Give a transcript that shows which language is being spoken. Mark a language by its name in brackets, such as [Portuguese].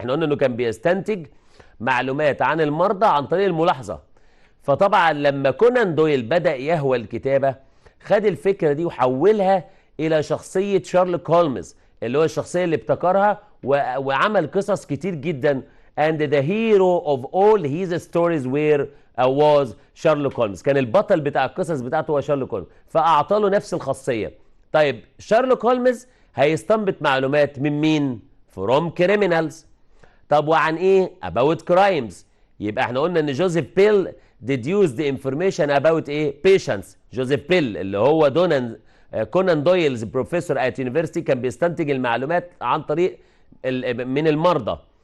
[Arabic] احنا قلنا انه كان بيستنتج معلومات عن المرضى عن طريق الملاحظه. فطبعا لما كونان دويل بدأ يهوى الكتابه، خد الفكره دي وحولها الى شخصيه شارلوك هولمز، اللي هو الشخصيه اللي ابتكرها وعمل قصص كتير جدا. [English] and the hero of all his stories was Sherlock Holmes. [Arabic] كان البطل بتاع القصص بتاعته هو شارلوك هولمز، فاعطى له نفس الخاصيه. طيب شارلوك هولمز هيستنبط معلومات من مين؟ [English] from criminals. [Arabic] طب وعن ايه؟ [English] about crimes. [Arabic] يبقى احنا قلنا ان جوزيف بيل [English] deduced the information about [Arabic] ايه؟ patients. جوزيف بيل اللي هو كونان دويلز بروفيسور ات يونيفرسيتي كان بيستنتج المعلومات عن طريق من المرضى.